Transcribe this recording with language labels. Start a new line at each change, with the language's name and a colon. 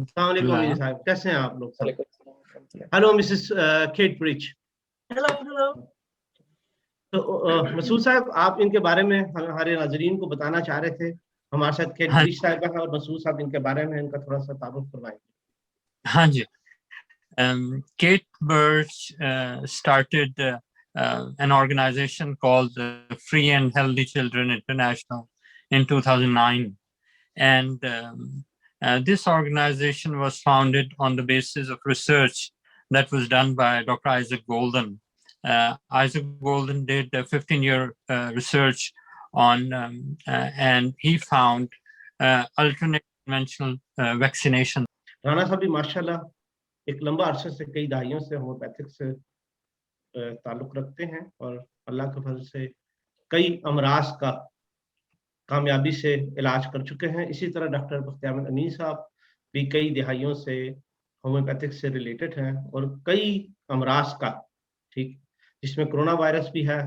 Urdu: السلام علیکم امینی صاحب, کیسے ہیں آپ لوگ؟ ہیلو مسز کیٹ پریش. ہیلو. تو مسعود صاحب, آپ ان کے بارے میں ہمارے ناظرین کو بتانا چاہ رہے تھے. ہمارے ساتھ کیٹ پریش صاحبہ ہیں اور مسعود صاحب ان کے بارے میں ان کا تھوڑا سا تعارف کروائیں.
English: ہاں جی, Kate Birch started an organization called Free and Healthy Children International in 2009, and this organization was founded on the basis of research that was done by Dr. Isaac Golden. Isaac Golden did a 15-year research on and he found alternate conventional vaccination.
Urdu: Rana صاحب بھی ماشاءاللہ ایک لمبا عرصے سے کئی دہائیوں سے ہومیوپیتھک سے تعلق رکھتے ہیں اور اللہ کے فضل سے کئی امراض کا کامیابی سے علاج کر چکے ہیں. اسی طرح ڈاکٹر بختیار احمد امین صاحب بھی کئی دہائیوں سے ہومیوپیتھک سے ریلیٹڈ ہیں اور کئی امراض کا, ٹھیک, جس میں کرونا وائرس بھی ہے.